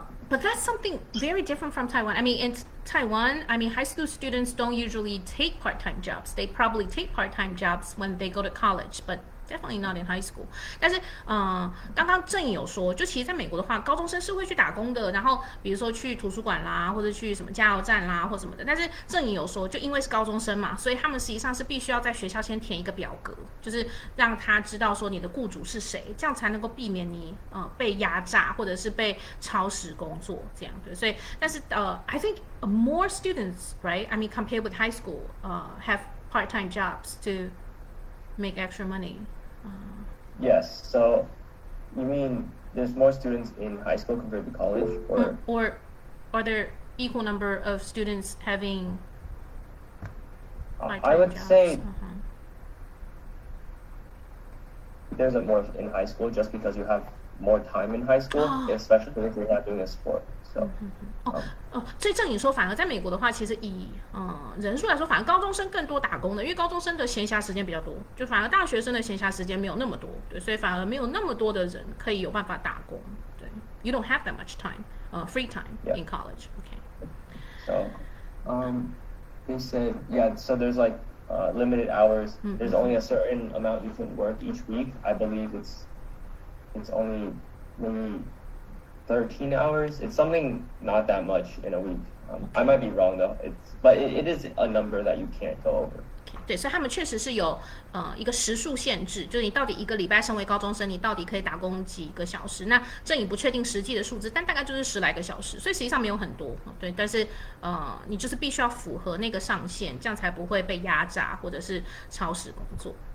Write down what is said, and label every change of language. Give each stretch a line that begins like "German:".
English: But that's something very different from Taiwan. I mean, in Taiwan, I mean, high school students don't usually take part-time jobs. They probably take part-time jobs when they go to college, but definitely not in high school.
Chinese: 但是，刚刚郑颖有说，就其实在美国的话，高中生是会去打工的，然后比如说去图书馆啦，或者去什么加油站啦，或什么的。但是郑颖有说，就因为是高中生嘛，所以他们实际上是必须要在学校先填一个表格，就是让他知道说你的雇主是谁，这样才能够避免你被压榨或者是被超时工作这样对。所以，但是
English: I think more students, right? I mean, compared with high school, have part-time jobs to make extra money. Yes. So you mean there's more students in high school compared to college, or are there equal number of students having I would jobs? say there's more in high school just because you have more time in high school, especially if you're not doing a sport. So.
Chinese: 所以郑颖说，反而在美国的话，其实以人数来说，反而高中生更多打工的，因为高中生的闲暇时间比较多，就反而大学生的闲暇时间没有那么多，对，所以反而没有那么多的人可以有办法打工，对 ，
English: You don't have that much time, free time in college, okay? So, they said So there's like limited hours. There's only a certain amount you can work each week. I believe it's only maybe 13 hours. It's something not that much in a week. I might be wrong though. But it is a number that you can't go over.
Chinese: 对，所以他们确实是有一个时数限制，就是你到底一个礼拜身为高中生，你到底可以打工几个小时？那这也不确定实际的数字，但大概就是10来个小时，所以实际上没有很多。对，但是你就是必须要符合那个上限，这样才不会被压榨或者是超时工作。